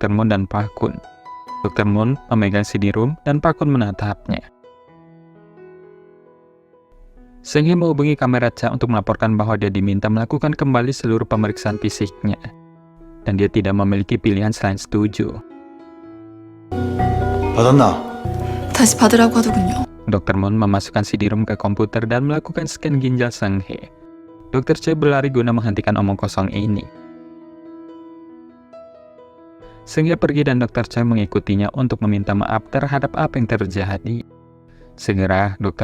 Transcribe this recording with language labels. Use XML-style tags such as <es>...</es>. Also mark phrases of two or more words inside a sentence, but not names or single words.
<id>Moon dan Pak Kun. Dr. Moon memegang CD-ROOM dan Pak Kun menatapnya. Seng Hye menghubungi kamera Cha untuk melaporkan bahwa dia diminta melakukan kembali seluruh pemeriksaan fisiknya. Dan dia tidak memiliki pilihan selain setuju.</id> <ko>받았나? 다시 받으라고 하더군요.</ko> <id>Dr. Moon memasukkan CD-ROOM ke komputer dan melakukan scan ginjal Seng Hye. Dr. Choi berlari guna menghentikan omong kosong ini. Seng Hye pergi dan Dr. Choi mengikutinya untuk meminta maaf terhadap apa yang terjadi. Segera, Dr.</id>